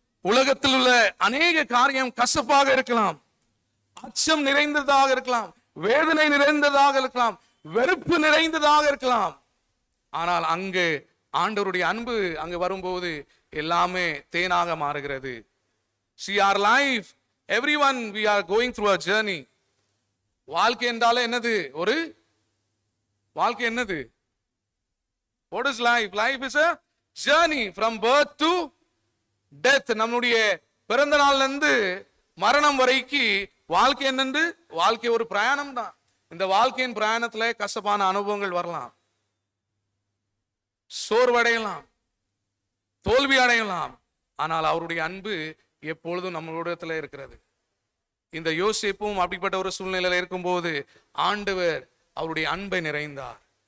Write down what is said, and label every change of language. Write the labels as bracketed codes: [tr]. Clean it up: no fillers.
[ta] உலகத்தில் உள்ள அநேக காரியம் கசப்பாக இருக்கலாம், அச்சம் நிறைந்ததாக இருக்கலாம், வேதனை நிறைந்ததாக இருக்கலாம், வெறுப்பு நிறைந்ததாக இருக்கலாம். ஆனால் அங்கு ஆண்டவருடைய அன்பு அங்கு வரும்போது எல்லாமே தேனாக மாறுகிறது. [en] See our life, everyone we are going through a journey. [ta] வாழ்க்கை என்றாலே என்னது? ஒரு வாழ்க்கை என்னது? [en] What is life? Life is a journey from birth to death. [ta] நம்முடைய பிறந்த நாள்ல இருந்து மரணம் வரைக்கும் வாழ்க்கை என்னது? வாழ்க்கை ஒரு பிரயாணம் தான். இந்த வாழ்க்கையின் பிரயாணத்துல கசப்பான அனுபவங்கள் வரலாம், சோர்வடையலாம், தோல்வி அடையலாம். ஆனால் அவருடைய அன்பு எப்பொழுதும் நம்மளிடத்துல இருக்கிறது. இந்த யோசேப்பும் அப்படிப்பட்ட ஒரு சூழ்நிலையில இருக்கும்போது ஆண்டவர் அவருடைய அன்பை நிறைந்தார்.